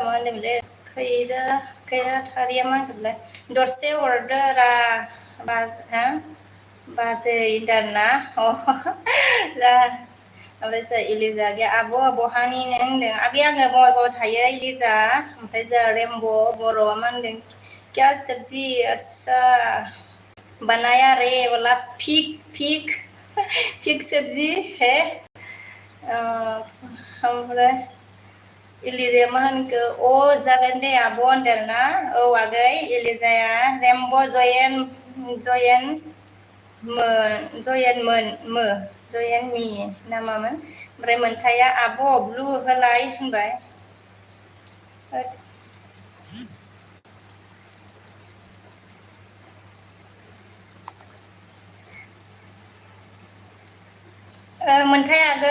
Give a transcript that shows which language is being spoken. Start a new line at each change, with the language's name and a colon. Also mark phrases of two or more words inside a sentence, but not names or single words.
Bodo: मा होनोमोनलाय खैराथारिया मा होनोमोनलाय दरसे हरदो रा हा बाजै होनदों आरोना जा ओमफ्राय जोंहा इलिजा गैया आब' बहानि नों होनदों आगै आङो बङाइगावआव थायो इलिजा ओमफ्राय जोंहा रेम्ब' बर'आ मा होनदों
Hindi: क्या सब्जी अच्छा बनाया रे बोला फिग सब्जी है
Bodo: ओमफ्राय इलिजाया मा होनखो अ जागोन दे आब' होनदों आरोना औ आगै इलिजाया रेम्ब' जयेन मि ना मामोन ओमफ्राय मोनथाया आब' ब्लु होलाय होनबाय मोनथाय आगै